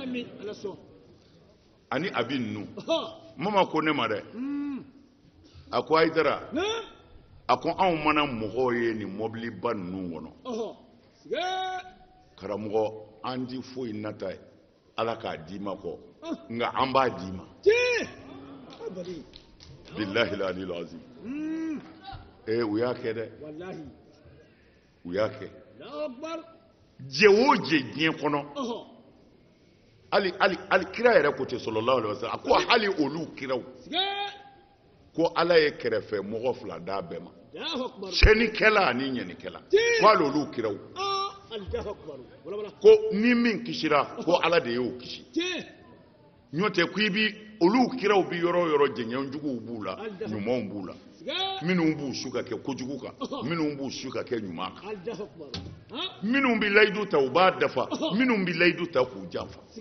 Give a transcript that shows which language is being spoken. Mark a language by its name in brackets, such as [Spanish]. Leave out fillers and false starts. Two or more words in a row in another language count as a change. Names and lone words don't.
[Bambara] ani abi ninnu mama ko ne ma dɛ a ko Ayidara a ko anw mana mɔgɔw ye nin mɔbiliba ninnu kɔnɔ karamɔgɔ an ti foyi nata ye ala k'a d'i ma kɔ nka an b'a d'i ma [Arabic] بالله العلي العظيم [Bambara] u y'a kɛ dɛ u y'a kɛ jɛ o jɛ diɲɛ kɔnɔ hali kira yɛrɛ ko ten [Arabic] صلى الله عليه وسلم [Bambara] a ko hali olu kiraw ko ala ye kɛrɛfɛ mɔgɔ fila d'a bɛɛ ma cɛnikɛla ani ɲɛnikɛla ko hali olu kiraw ko ni min kisira ko ala de y'o kisi n'o tɛ ko i bi olu kiraw bi yɔrɔ o yɔrɔ jɛɲɛjuguw b'u la ɲumanw b'u la minnu b'u su ka kɛ kojugu kan minnu b'u su ka kɛ ɲuman kan minnu bɛ layidu ta u b'a dafa minnu bɛ layidu ta k'u janfa